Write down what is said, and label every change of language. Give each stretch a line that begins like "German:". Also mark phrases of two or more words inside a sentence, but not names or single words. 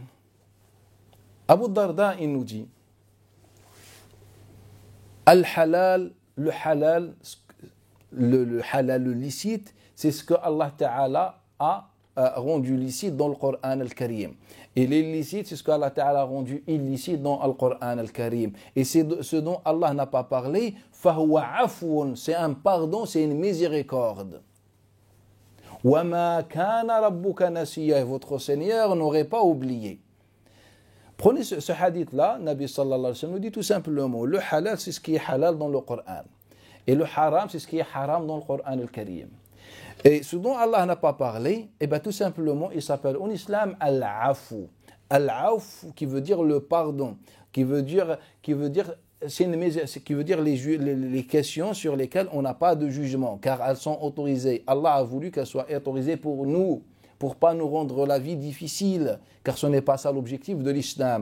French: Abu Darda il nous dit Al-halal, le halal, le licite, c'est ce que
Arabic: الله تعالى
French: a rendu licite dans le Coran al-Karim. Et l'illicite, c'est ce que
Arabic: الله تعالى
French: a rendu illicite dans le Coran al-Karim. Et c'est ce dont Allah n'a pas parlé.
Arabic: فهو عفو,
French: c'est un pardon, c'est une miséricorde.
Arabic: وما كان ربك نسيا,
French: votre Seigneur n'aurait pas oublié. Prenez ce hadith-là, Nabi
Arabic: صلى الله عليه وسلم
French: nous dit tout simplement, le halal c'est ce qui est halal dans le Coran. Et le haram c'est ce qui est haram dans le Coran al-Karim. Et ce dont Allah n'a pas parlé, et bien tout simplement, il s'appelle en islam al-afu. Al-afu qui veut dire le pardon, qui veut dire les questions sur lesquelles on n'a pas de jugement, car elles sont autorisées. Allah a voulu qu'elles soient autorisées pour nous, pour pas nous rendre la vie difficile, car ce n'est pas ça l'objectif de l'islam.